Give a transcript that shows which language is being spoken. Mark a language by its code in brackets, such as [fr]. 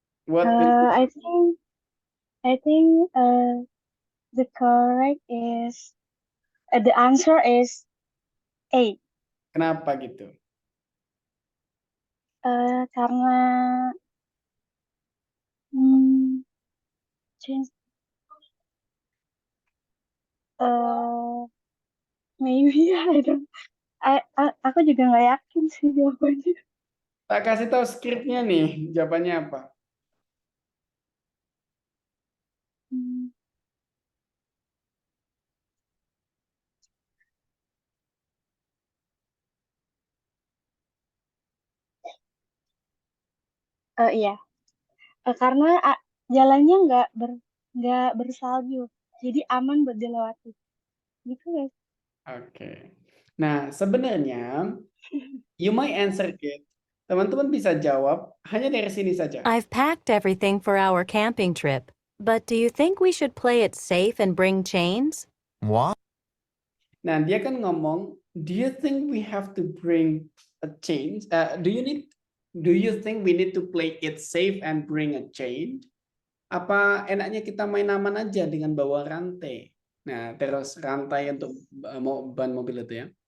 [en] What? I think the correct is the answer is A. [id] Kenapa gitu? Karena change maybe aku juga nggak yakin sih jawabannya. Tak kasih tahu skripnya nih, jawabannya apa? Iya. Karena jalannya nggak bersalju, jadi aman buat dilewati. Gitu guys. Oke. Nah, sebenarnya [en] you might answer it. [id] Teman-teman bisa jawab hanya dari sini saja. [en] I've packed everything for our camping trip, but do you think we should play it safe and bring chains? Why? [id] Nah, dia kan ngomong, [en] do you think we have to bring a change? Do you think we need to play it safe and bring a change? [id] Apa enaknya kita main aman aja dengan bawa rantai? Nah, terus rantai untuk ban mobil itu ya.